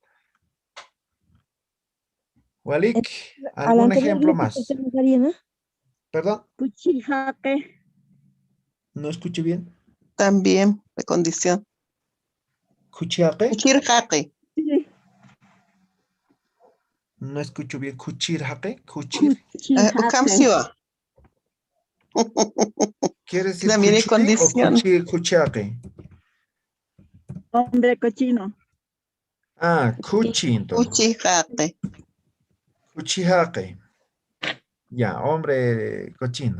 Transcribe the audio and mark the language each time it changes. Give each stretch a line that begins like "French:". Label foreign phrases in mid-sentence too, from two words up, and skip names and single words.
Spanish: Walik, Al ¿algún anterior ejemplo más? repetición, Karina. ¿Perdón? Cuchijaque. No escuché bien. también de condición. Kuchiake. Kuchirjaqe. Sí. No escucho bien. Kuchirjake. Kuchir. Ukamsiwa. ¿Quiere decir También es kuchiri o condición. kuchiake? Hombre cochino. Ah, kuchi entonces. Kuchirjaqe. Kuchihake. Ya, hombre cochino.